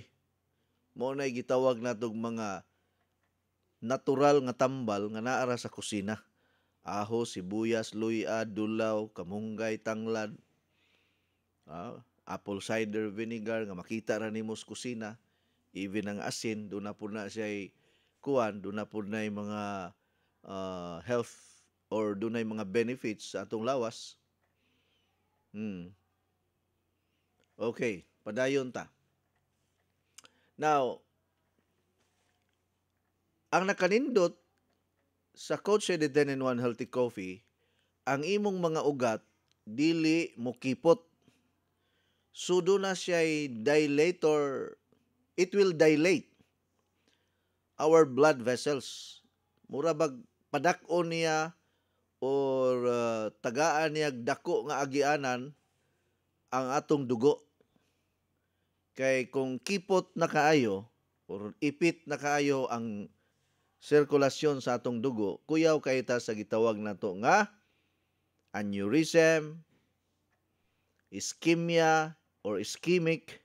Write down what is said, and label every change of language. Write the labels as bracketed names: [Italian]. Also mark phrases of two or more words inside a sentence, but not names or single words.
[Cebuano] Mao nay gitawag natong mga natural nga tambal nga naa sa kusina. Ahos, sibuyas, luya, dulaw, kamunggay, tanglad, [English] apple cider vinegar [Cebuano] nga makita ra nimo sa kusina. Even ang asin, doon na po na siya kuan, doon na po na mga health or doon na mga benefits sa atong lawas. Okay, padayon ta. Now, ang nakanindot sa Coach Eddie 10-in-1 Healthy Coffee, ang imong mga ugat dili mo kipot. Sudo na siya dilator. [English] It will dilate our blood vessels. [Cebuano] Mura bag padak-on niya or tagaan niya dako nga agianan ang atong dugo. Kay kung kipot na kaayo or ipit na kaayo ang sirkulasyon sa atong dugo, kuyaw kay ta sa gitawag nato nga aneurysm, ischemia or ischemic.